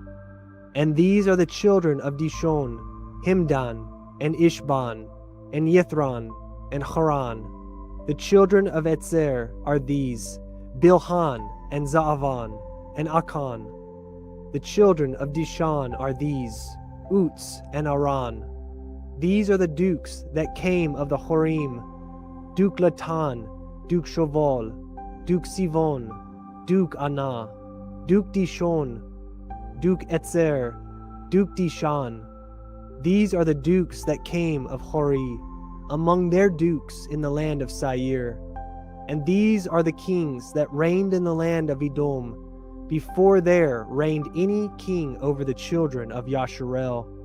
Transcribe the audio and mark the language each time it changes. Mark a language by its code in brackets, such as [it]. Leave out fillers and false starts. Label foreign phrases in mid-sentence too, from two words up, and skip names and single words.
[en] And these are the children of Dishon: Himdan, and Ishban, and Yithran, and Haran. The children of Etzer are these: Bilhan, and Zaavan, and Akan. The children of Dishan are these: Uts, and Aran. These are the dukes that came of the Horim: Duke Latan, Duke Shoval, Duke Sivon, Duke Anah, Duke Dishon, Duke Etzer, Duke Dishan. These are the dukes that came of Hori, among their dukes in the land of Seir. And these are the kings that reigned in the land of Edom, before there reigned any king over the children of Yasharel.